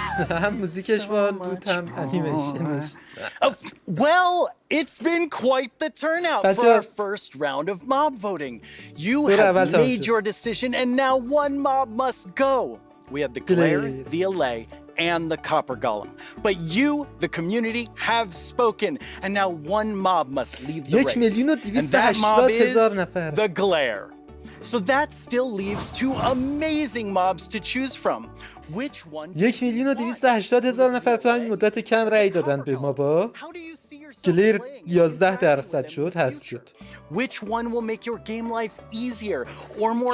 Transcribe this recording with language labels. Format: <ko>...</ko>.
<fa>هم موزیکش باحال بود هم انیمیشنش.</fa> <en>Well, it's been quite the turnout for our first round of mob voting. You have made your decision and now one mob must go. We have the glare, the allay, and the copper golem. But you, the community, have spoken, and now one mob must leave the race. And that mob is the glare. So that still leaves 2 amazing mobs to choose from. Which one?</en> <fa>1,280,000 نفر تو همین مدت کم رأی دادن به مابا. گلیر 11% شد، حذف شد.</fa> <en>Which one will make your game life easier or more</en>